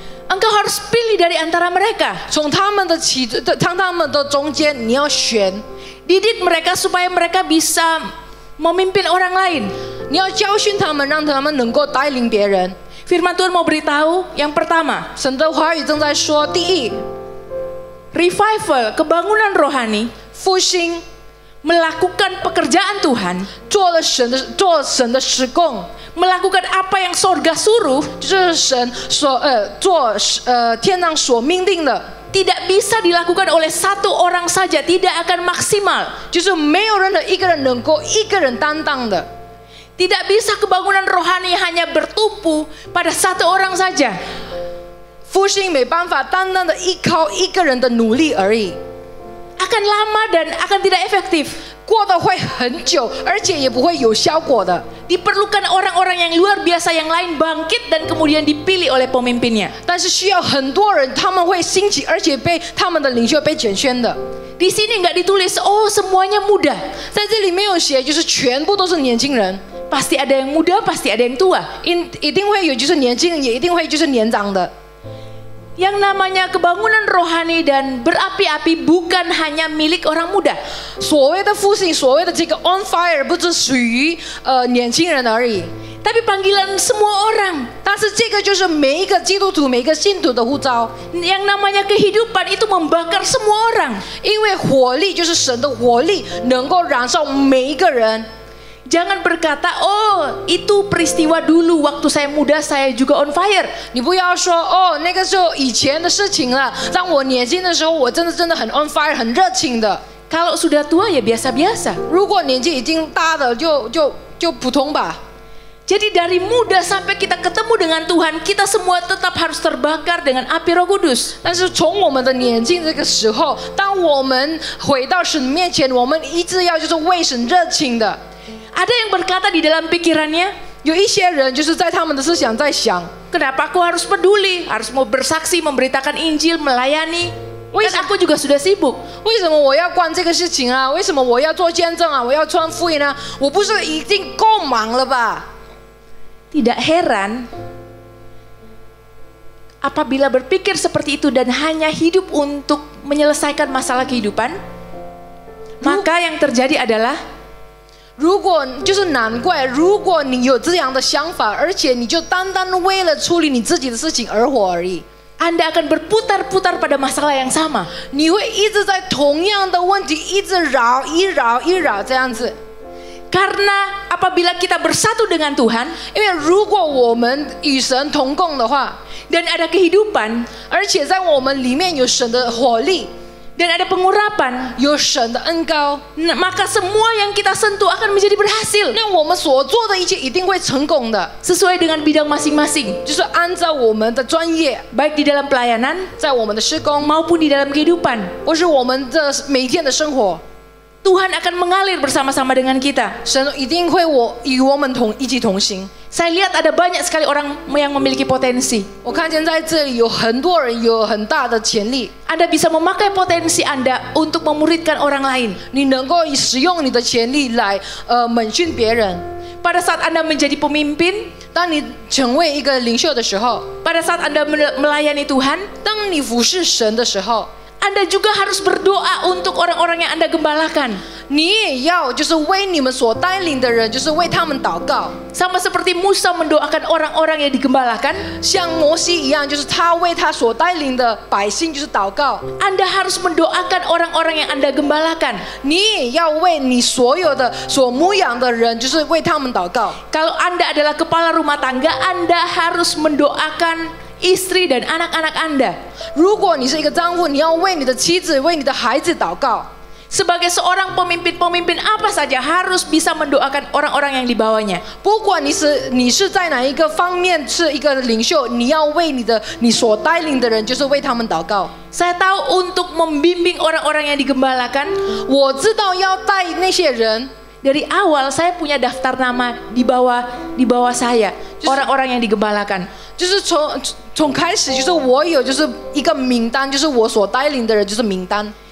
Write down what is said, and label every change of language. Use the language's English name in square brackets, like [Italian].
[Indonesian] Engkau harus pilih dari antara mereka. [Chinese] 从他们的中间，你要选， [Indonesian] Didik mereka supaya mereka bisa memimpin orang lain. [Chinese] 你要教训他们，让他们能够带领别人。 [Indonesian] Firman Tuhan mau beritahu yang pertama, [Chinese] 神的话语正在说，第一， [Indonesian] revival, kebangunan rohani, [Chinese] 复兴， [Indonesian] melakukan pekerjaan Tuhan, [Chinese] 做神的施工， [Indonesian] melakukan apa yang sorga suruh, [Chinese] 就是神天上所命定的。 [Indonesian] tidak bisa dilakukan oleh satu orang saja, tidak akan maksimal. [Chinese] 就是没有任何一个人能够一个人担当的。 [Indonesian] Tidak bisa kebangunan rohani hanya bertumpu pada satu orang saja. [Chinese] 复兴没办法单单的依靠一个人的努力而已， [Indonesian] Akan lama dan akan tidak efektif. [Chinese] 过得会很久，而且也不会有效果的。 [Indonesian] Diperlukan orang-orang yang luar biasa yang lain bangkit dan kemudian dipilih oleh pemimpinnya. [Chinese] 但是需要很多人，他们会兴起，而且被他们的领袖被拣选的。 [Indonesian] Di sini nggak ditulis, oh semuanya muda. [Chinese] 在这里没有写，就是全部都是年轻人， [Indonesian] Pasti ada yang muda, pasti ada yang tua. [Chinese] 一定会有就是年轻人，也一定会就是年长的。 [Indonesian] Yang namanya kebangunan rohani dan berapi-api bukan hanya milik orang muda. [Chinese] 所谓的复兴，所谓的这个 [English] on fire， [Chinese] 不是属于年轻人而已， [Indonesian] Tapi panggilan semua orang. [Chinese] 但是这个就是每一个基督徒、每一个信徒的呼召。 [Indonesian] Yang namanya kehidupan itu membakar semua orang. [Chinese] 因为火力就是神的火力，能够燃烧每一个人。 [Indonesian] Jangan berkata, oh itu peristiwa dulu waktu saya muda saya juga [English] on fire. [Chinese] 你不要说哦，那个时候以前的事情了。当我年轻的时候，我真的很 [English] on fire， [Chinese] 很热情的。 [Indonesian] Kalau sudah tua ya biasa-biasa. [Chinese] 如果年纪已经大的，就普通吧。 [Indonesian] Jadi dari muda sampai kita ketemu dengan Tuhan, kita semua tetap harus terbakar dengan api Roh Kudus. [Chinese] 但是从我们的年轻这个时候，当我们回到神面前，我们一直要就是为神热情的。 [Indonesian] Ada yang berkata di dalam pikirannya, [Chinese] 有一些人就是在他们的思想在想， [Indonesian] kenapa aku harus peduli, harus mau bersaksi, memberitakan Injil, melayani? Kan aku juga sudah sibuk. [Chinese] 为什么我要管这个事情啊？为什么我要做见证啊？我要传福音啊？我不是已经够忙了吧？ [Indonesian] Tidak heran apabila berpikir seperti itu dan hanya hidup untuk menyelesaikan masalah kehidupan, maka yang terjadi adalah [Chinese] 如果就是难怪，如果你有这样的想法，而且你就单单为了处理你自己的事情而活而已， [Indonesian] Anda akan berputar-putar pada masalah yang sama. [Chinese] 你会一直在同样的问题一直绕这样子。 [Indonesian] Karena apabila kita bersatu dengan Tuhan [Chinese] 因为如果我们与神同共的话， [Indonesian] dan ada kehidupan [Chinese] 而且在我们里面有神的火力， [Indonesian] dan ada pengurapan, [Chinese] 有神的恩膏， [Indonesian] maka semua yang kita sentuh akan menjadi berhasil [Chinese] 那我们所做的一切一定会成功的， [Indonesian] sesuai dengan bidang masing-masing, [Chinese] 就是按照我们的专业， [Indonesian] baik di dalam pelayanan [Chinese] 在我们的施工， [Indonesian] maupun di dalam kehidupan. [Chinese] 或是我们的每天的生活， [Indonesian] Tuhan akan mengalir bersama-sama dengan kita. [Chinese] 神一定会与我们一起同行。 [Indonesian] Saya lihat ada banyak sekali orang yang memiliki potensi. [Chinese] 我看见在这里有很多人有很大的潜力， [Indonesian] Anda bisa memakai potensi Anda untuk memuridkan orang lain. [Chinese] 你能够使用你的潜力来门训别人。 [Indonesian] Pada saat Anda menjadi pemimpin, [Chinese] 当你成为一个领袖的时候， [Indonesian] pada saat Anda melayani Tuhan, [Chinese] 当你服侍神的时候， [Indonesian] Anda juga harus berdoa untuk orang-orang yang Anda gembalakan. [Chinese] 你也要就是为你们所带领的人，就是为他们祷告， [Indonesian] Sama seperti Musa mendoakan orang-orang yang digembalakan, [Chinese] 像摩西一样，就是他为他所带领的百姓就是祷告。 [Indonesian] Anda harus mendoakan orang-orang yang Anda gembalakan. [Chinese] 你也要为你所有的所牧养的人，就是为他们祷告。 [Indonesian] Kalau Anda adalah kepala rumah tangga, Anda harus mendoakan istri dan anak-anak Anda. [Chinese] 如果你是一个丈夫，你要为你的妻子、为你的孩子祷告。 [Indonesian] Sebagai seorang pemimpin apa saja harus bisa mendoakan orang-orang yang di bawahnya. [Chinese] 不管你是在哪一个方面是一个领袖，你要为你所带领的人，就是为他们祷告。 [Indonesian] Saya tahu untuk membimbing orang-orang yang digembalakan, [Chinese] 我知道要带那些人， [Indonesian] dari awal saya punya daftar nama di bawah saya, orang-orang yang digembalakan. [Chinese] 就是从开始，就是我有就是一个名单，就是我所带领的人就是名单。